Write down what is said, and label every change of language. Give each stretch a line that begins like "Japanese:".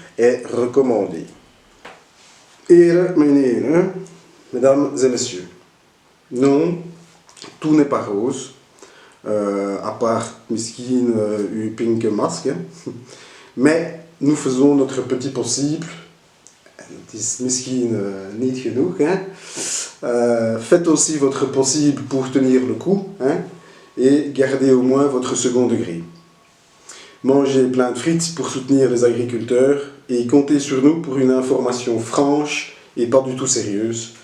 French: est recommandé.
Dutch: Heren, meneer,
French: mesdames et messieurs, non, tout n'est pas rose, à part
Dutch: misschien uw pinke
French: masque, mais nous faisons notre petit possible.
Dutch: Het is misschien niet genoeg. Hein?
French: Faites aussi votre possible pour tenir le coup, hein? Et gardez au moins votre second degré. Mangez plein de frites pour soutenir les agriculteurs et comptez sur nous pour une information franche et pas du tout sérieuse.